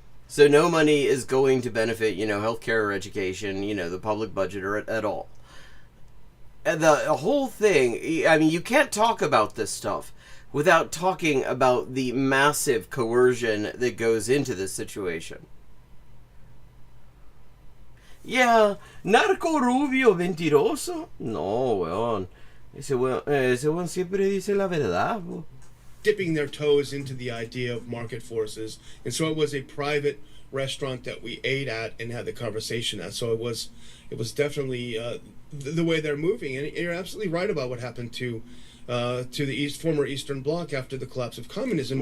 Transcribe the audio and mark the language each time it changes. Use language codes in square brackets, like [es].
[en] So no money is going to benefit, healthcare or education, the public budget or at all. And the whole thing, you can't talk about this stuff without talking about the massive coercion that goes into this situation. [es] Yeah, Narco Rubio Mentiroso. No, weón. Ese weón siempre dice la verdad. [en] dipping their toes into the idea of market forces. And so it was a private restaurant that we ate at and had the conversation at. So it was definitely the way they're moving. And you're absolutely right about what happened to the former Eastern Bloc after the collapse of communism.